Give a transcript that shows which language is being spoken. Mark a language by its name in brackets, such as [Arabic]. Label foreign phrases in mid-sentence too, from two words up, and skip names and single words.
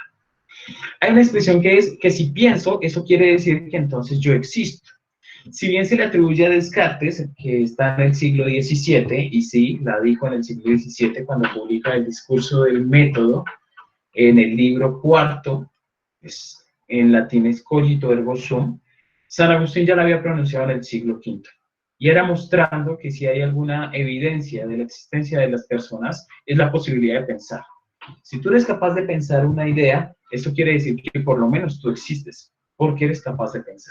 [Spanish] Hay una expresión que es que si pienso, eso quiere decir que entonces yo existo. Si bien se le atribuye a Descartes, que está en el siglo XVII, y sí, la dijo en el siglo XVII cuando publica el discurso del método en el libro cuarto, pues, en latín es [Latin] cogito ergo sum, [Spanish] San Agustín ya la había pronunciado en el siglo V. Y era mostrando que si hay alguna evidencia de la existencia de las personas, es la posibilidad de pensar. Si tú eres capaz de pensar una idea, eso quiere decir que por lo menos tú existes, porque eres capaz de pensar.